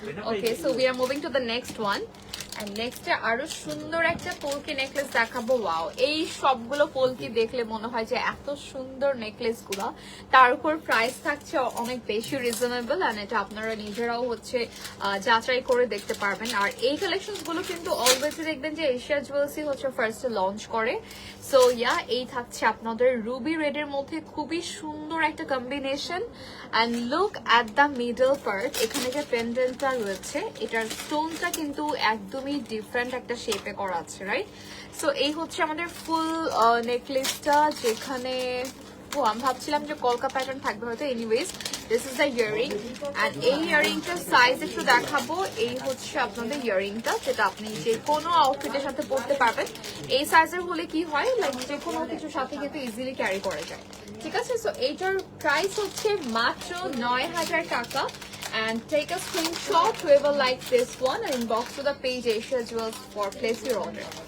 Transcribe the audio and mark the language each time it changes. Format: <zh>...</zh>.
<en>Okay, so we are moving to the next one.</en> <bn>And next আরো সুন্দর একটা polki necklace দেখাবো। ওয়াও, এই সবগুলো পোলকি দেখলে মনে হয় যে এত সুন্দর নেকলেস গুলা, তার উপর প্রাইস থাকছে অনেক বেশি রিজনেবল। এন্ড এটা আপনারা নিজেরাও হচ্ছে যাচাই করে দেখতে পারবেন। আর এই কালেকশন গুলো কিন্তু অলওয়েজ দেখবেন যে এশিয়া জুয়েলসই হচ্ছে ফার্স্টে লঞ্চ করে। সো ইয়া, এই থাকছে আপনাদের রুবি রেড এর মধ্যে খুবই সুন্দর একটা combination.</bn> <en>and look at the middle part,</en> <bn>এখানে যে পেন্ডেন্টটা রয়েছে, এটার স্টোনটা কিন্তু একদমই ডিফারেন্ট একটা শেপে করা আছে, রাইট? সো এই হচ্ছে আমাদের ফুল নেকলেসটা, যেখানে আমি ভাবছিলাম যে কলকা প্যাটার্ন থাকবে হয়তো।</bn> <en>Anyways, this is the earring.</en> <bn>And এই ইয়ারিংটার সাইজ একটু দেখাবো। এই হচ্ছে আপনাদের ইয়ারিংটা, যেটা আপনি যে কোনো আউটফিটের সাথে পরতে পারবেন। এই সাইজের হলে কি হয়, লাইক যে কোনো কিছুর সাথে কিন্তু ইজিলি ক্যারি করা যায়। ঠিক আছে, সো এইটার প্রাইস হচ্ছে মাত্র 9,000 টাকা।</bn> <en>And take a screenshot whoever likes this one and inbox to the page Asia Jewels for place your order.</en>